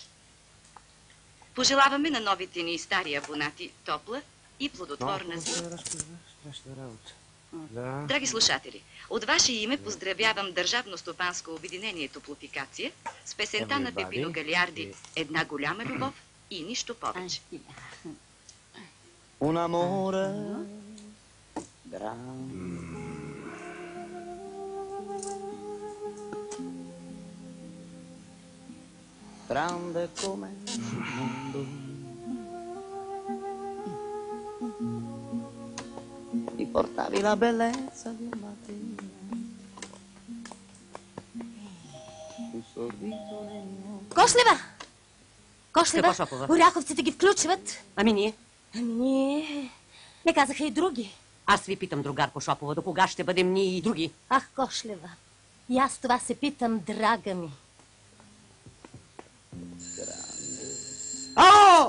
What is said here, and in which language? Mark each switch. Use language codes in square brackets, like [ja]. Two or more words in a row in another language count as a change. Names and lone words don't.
[bg] Пожелаваме на новите ни стари абонати топла и плодотворна зима. Драги слушатели, от ваше име поздравявам Държавно стопанско обединение Топлофикация с песента на Пепино Галиарди «Една голяма любов и нищо повече». [it] Un amore grande. Grande come il mondo. Mi portavi la bellezza di un mattino. Un sorriso nel mio. [bg] Кошлева! Кошлева! Какво, Шопова? Оряховците ги включват. Ами ние? Ние... Не казаха и други. Аз ви питам, другарко Шопова, до кога ще бъдем ние и други? Ах, Кошлева, и аз това се питам, драга ми. Ало!